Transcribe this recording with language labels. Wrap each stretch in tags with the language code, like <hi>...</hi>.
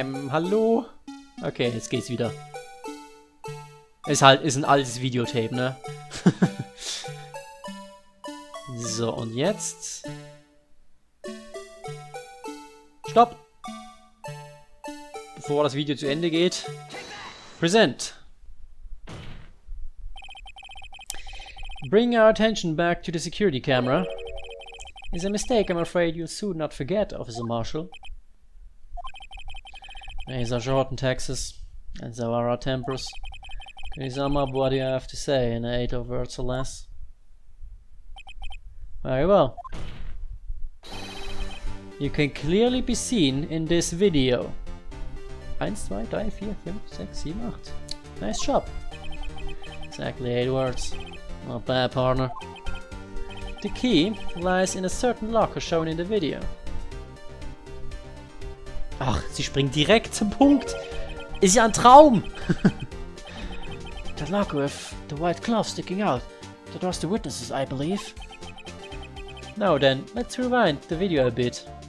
<de>Hallo? Okay, jetzt geht's wieder. Ist ein altes Videotape, ne? So, und jetzt? Stopp! Bevor das Video zu Ende geht.</de> <en>Present! Bring our attention back to the security camera. Is a mistake I'm afraid you'll soon not forget, Officer Marshall. Days are short in Texas, and so are our tempers. Can you sum up what you have to say in 8 words or less? Very well. You can clearly be seen in this video. 1, 2, 3, 4, 5, 6, 7, 8. Nice job. Exactly 8 words. Not bad, partner. The key lies in a certain locker shown in the video.</en> <de>Ach, sie springt direkt zum Punkt. Ist ja ein Traum.</de> <en>The locker with the white cloth sticking out. That was the witnesses, I believe. Now then, let's rewind the video a bit.</en>